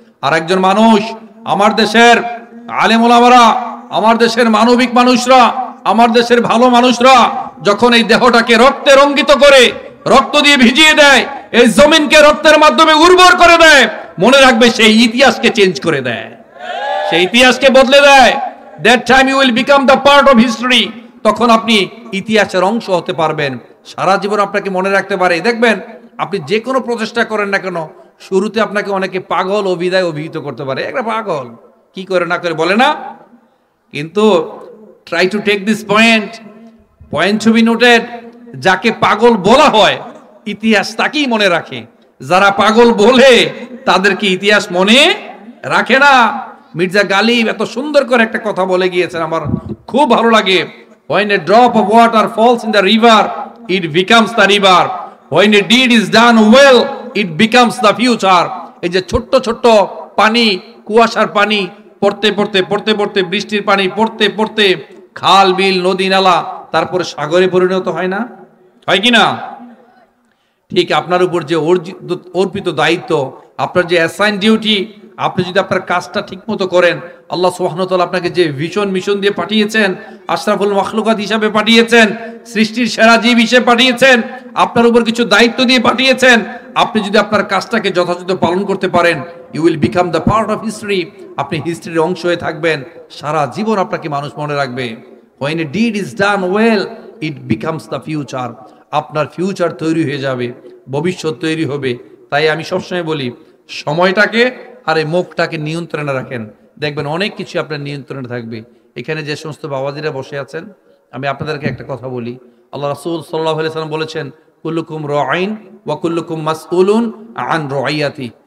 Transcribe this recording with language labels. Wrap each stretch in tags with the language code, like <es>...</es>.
<bn>আর একজন মানুষ, আমার দেশের আলেম ওলামারা, আমার দেশের মানবিক মানুষরা, আমার দেশের ভালো মানুষরা যখন এই দেহটাকে রক্তে রঙ্গিত করে, রক্ত দিয়ে ভিজিয়ে দেয়, এই জমিনকে রক্তের মাধ্যমে উর্বর করে দেয়, মনে রাখবে সেই ইতিহাসকে চেঞ্জ করে দেয়, সেই ইতিহাসকে বদলে দেয়।</bn> <en>That time you will become the part of history.</en> <bn>তখন আপনি ইতিহাসের অংশ হতে পারবেন, সারা জীবন আপনাকে মনে রাখতে পারে। দেখবেন আপনি যে কোনো প্রচেষ্টা করেন না কেন, শুরুতে আপনাকে অনেকে পাগল অভিহিত করতে পারে, একটা পাগল কি করে না করে বলে না, কিন্তু</bn> <en>Try to take this point to be noted.</en> <bn>যাকে পাগল বলা হয় ইতিহাস তাকেই মনে রাখে, যারা পাগল বলে তাদেরকে ইতিহাস মনে রাখে না। মির্জা গালিব এত সুন্দর করে একটা কথা বলে গিয়েছেন, আমার খুব ভালো লাগে।</bn> <en>When a drop of water falls in the river, it becomes the river. When a deed is done well, it becomes the future.</en> <bn>এই যে ছোট্ট ছোট্ট পানি, কুয়াশার পানি পড়তে পড়তে পড়তে পড়তে বৃষ্টির পানি পড়তে পড়তে খাল বিল নদী নালা তারপরে সাগরে পরিণত হয় না, হয় কি না? ঠিক আপনার উপর যে অর্পিত দায়িত্ব, আপনার যে অ্যাসাইন ডিউটি, আপনি যদি আপনার কাজটা ঠিকমতো করেন, আল্লাহ সুবহানাহু ওয়া তাআলা আপনাকে যে মিশন দিয়ে পাঠিয়েছেন, আশরাফুল মাখলুকাত হিসাবে পাঠিয়েছেন, সৃষ্টির সেরা জীব হিসেবে পাঠিয়েছেন, আপনার উপর কিছু দায়িত্ব দিয়ে পাঠিয়েছেন, আপনি যদি আপনার কাজটাকে যথাযথ পালন করতে পারেন,</bn> <en>You will become the part of history.</en> <bn>আপনি হিস্ট্রির অংশ হয়ে থাকবেন, সারা জীবন আপনাকে মানুষ মনে রাখবে।</bn> <en>When a deed is done well, it becomes the future.</en> <bn>আপনার ফিউচার তৈরি হয়ে যাবে, ভবিষ্যৎ তৈরি হবে। তাই আমি সবসময় বলি, সময়টাকে আর এই মুখটাকে নিয়ন্ত্রণে রাখেন, দেখবেন অনেক কিছু আপনার নিয়ন্ত্রণে থাকবে। এখানে যে সমস্ত বাবাজিরা বসে আছেন, আমি আপনাদেরকে একটা কথা বলি, আল্লাহ রাসূল সাল্লাল্লাহু আলাইহি ওয়াসাল্লাম বলেছেন,</bn> <ar>কুল্লুকুম রাঈন ওয়া কুল্লুকুম মাসউলুন আন রাইয়াতি।</ar>